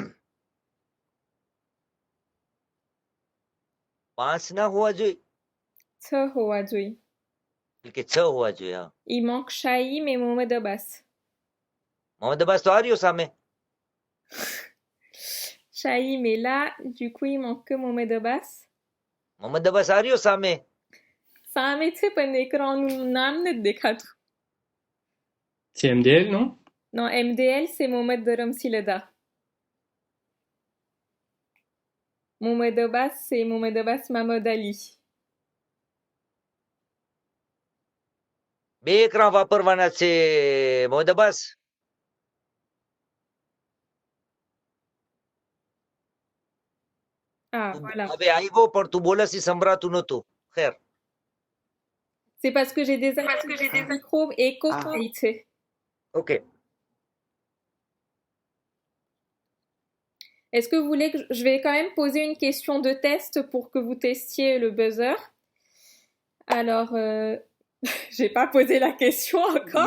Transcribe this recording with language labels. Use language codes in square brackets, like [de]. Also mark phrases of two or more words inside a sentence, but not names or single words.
[gu] પાંચ ના હોવા જોઈએ. છ હોવા જોઈએ. કે છ હોવા જોઈએ. હા. [fr] Il manque Shaïm et Mohamed Abbas. [gu] મોહમ્મદ અબ્બાસ તો આ રહ્યો સામે. [fr] Shaïm est là, du coup il manque que Mohamed Abbas. [gu] મોહમ્મદ અબ્બાસ આ રહ્યો સામે. સામે છે પણ એક્રાનનું નામ નથી દેખાતું. [fr] C'est MDL, non? Non, MDL c'est Mohamed Dharamsilada. Mohamed Abbas c'est Mohamed Abbas Mahmoud Ali. [gu] બે એકરા વાપરવાના છે મોહમ્મદ અબ્બાસ. [fr] Ah, voilà. [gu] હવે આવ્યો પણ તું બોલસ ઈ સંભળાતું નહોતું. ખેર. [fr] C'est parce que j'ai des micros écho qui છે. OK. Est-ce que vous voulez que je vais quand même poser une question de test pour que vous testiez le buzzer? Alors, j'ai pas posé la question encore.